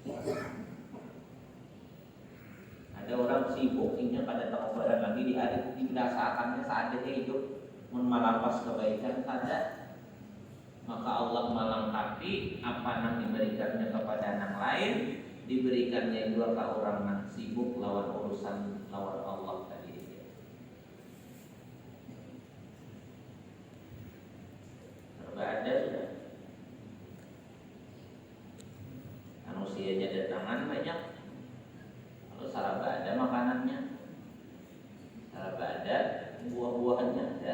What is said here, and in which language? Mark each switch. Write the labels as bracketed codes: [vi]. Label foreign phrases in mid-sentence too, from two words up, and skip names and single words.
[id] Ada orang sibuk ingin pada taubat lagi dirasakannya saat dia hidup melampas kebaikan saja, maka Allah melengkapi apa yang diberikannya kepada yang lain, diberikannya juga ke orang yang sibuk lawan urusan lawan Allah tadi. [bjn] Ada sudah manusianya datangan banyak. Kalau saraba ada makanannya, saraba ada buah-buahannya ada.